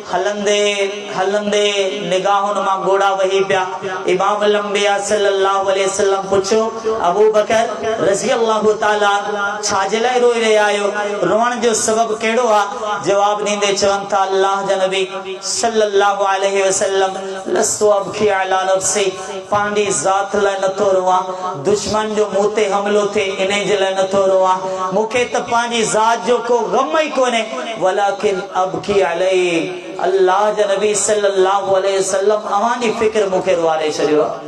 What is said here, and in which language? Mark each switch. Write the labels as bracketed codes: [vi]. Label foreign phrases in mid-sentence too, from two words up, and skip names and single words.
[sd] हलंदे हलंदे निगाहुनि मां गोड़ा वही पिया। इमाम लंबिया [ar] صلى الله عليه وسلم [sd] पुछो अबू बकर [ar] رضي الله تعالى [sd] छा जे लाइ लाइ रोई रहिया आहियो, रोअण जो सबब कहिड़ो आहे? जवाब ॾींदे चवनि था अल्लाह जा नबी [ar] صلى الله عليه وسلم, لست أبكي على نفسي, [sd] पंहिंजी ज़ात लाइ नथो रोवां, दुश्मन जो मूं ते हमलो थिए इन जे लाइ नथो रोवां, मूंखे त पंहिंजी ज़ात जो को गम ई कोन्हे, [ar] ولكن أبكي عليه, [sd] अल्लाह जा नबी [ar] صلى الله عليه وسلم [sd] अवांजी फिक्र मूंखे रुआरे छॾियो आहे।